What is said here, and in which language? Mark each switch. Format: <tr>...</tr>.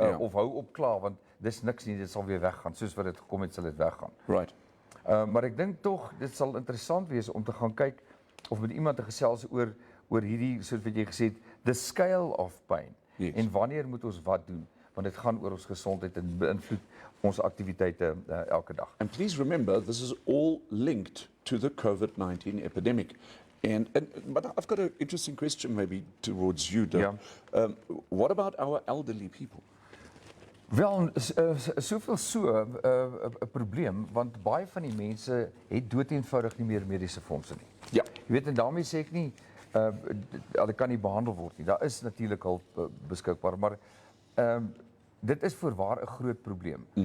<af>Of hou op klaar want dis niks nie, dit sal weer weggaan, soos wat dit gekom het, sal dit weggaan.</af> <en>Right.</en> <af>Maar ek dink tog, dit sal interessant wees om te gaan kyk, of met iemand te gesels oor hierdie, soos wat jy gesê het,</af> <en>the scale of pain,</en> <af>en wanneer moet ons wat doen, want dit gaan oor ons gesondheid en beïnvloed ons aktiwiteite elke dag.</af> <en>And please remember, this is all linked to the COVID-19 epidemic. But I've got an interesting question maybe towards you, Dirk. Yeah. What about our elderly people?</en> <af>Wel, soveel so 'n probleem, want baie van die mense het dood eenvoudig nie meer mediese fondse nie. Ja. Jy weet, en daarmee sê ek nie, hulle kan nie behandel word nie. Daar is natuurlik hulp beskikbaar, maar dit is voorwaar 'n groot probleem.</af>